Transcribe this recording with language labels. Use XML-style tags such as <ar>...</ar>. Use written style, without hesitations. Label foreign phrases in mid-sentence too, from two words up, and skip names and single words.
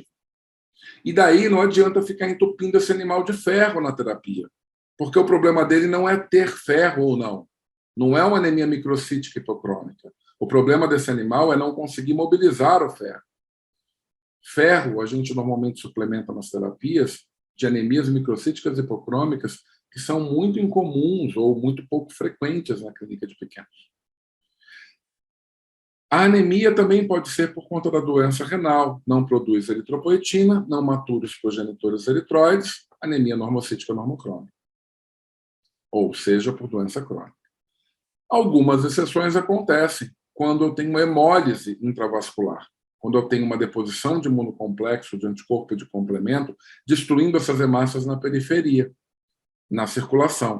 <pt>E daí não adianta ficar entupindo esse animal de ferro na terapia, porque o problema dele não é ter ferro ou não. Não é uma anemia microcítica hipocrômica. O problema desse animal é não conseguir mobilizar o ferro. Ferro, a gente normalmente suplementa nas terapias de anemias microcíticas hipocrômicas que são muito incomuns ou muito pouco frequentes na clínica de pequenos. A anemia também pode ser por conta da doença renal. Não produz eritropoetina, não matura os progenitores eritroides, anemia normocítica normocrônica. Ou seja, por doença crônica. Algumas exceções acontecem quando eu tenho uma hemólise intravascular, quando eu tenho uma deposição de imunocomplexo, de anticorpo de complemento, destruindo essas hemácias na periferia, na circulação.</pt>